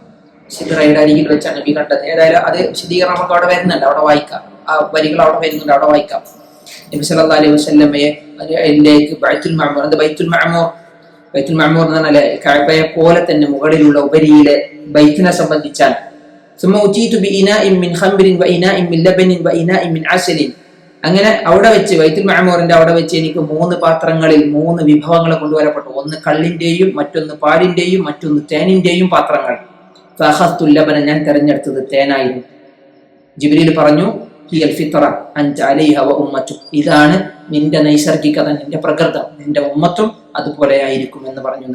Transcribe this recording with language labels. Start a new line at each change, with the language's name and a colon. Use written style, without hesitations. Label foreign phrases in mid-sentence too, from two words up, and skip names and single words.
Malayalam: സിദ്റയുടെ അരികിൽ വെച്ചാണ് നബി കണ്ടത്. ഏതായാലും അത് വിശദീകരണം നമുക്ക് അവിടെ വരുന്നുണ്ട്, അവിടെ വായിക്കാം. ആ വരികൾ അവിടെ വരുന്നുണ്ട്, അവിടെ വായിക്കാം. നബി
Arabic: صلى الله عليه وسلم
Malayalam: ബൈത്തുൽ മഅമൂർ, ബൈത്തുൽ മഅമൂർ എന്ന് പറഞ്ഞാൽ കഅബയെ പോലെ തന്നെ മുകളിലുള്ള ഉപരിയിലെ ബൈത്തിനെ സംബന്ധിച്ചാണ്.
Arabic: ثم أتيت بإناء من خمر وإناء من لبن وإناء من عسل,
Malayalam: അങ്ങനെ അവിടെ വെച്ച് ബൈത്തുൽ മഅമൂറിന്റെ അവിടെ വെച്ച് എനിക്ക് 3 പാത്രങ്ങളിൽ 3 വിഭവങ്ങൾ കൊണ്ടുവരപ്പെട്ടു. ഒന്ന് കള്ളിന്റെയും, മറ്റൊന്ന് പാലിന്റെയും, മറ്റൊന്ന് തേനിന്റെയും പാത്രങ്ങൾ.
Arabic: فأخذت اللبن,
Malayalam: ഞാൻ തെരഞ്ഞെടുത്തത് തേനായിരുന്നു. ജിബ്രീൽ പറഞ്ഞു
Arabic: هي الفطرة أنت عليها وأمتك,
Malayalam: ഇതാണ് നിന്റെ നൈസർഗികത, നിന്റെ പ്രകൃതം, നിന്റെ ഉമ്മത്തും അതുപോലെ ആയിരിക്കും എന്ന് പറഞ്ഞു.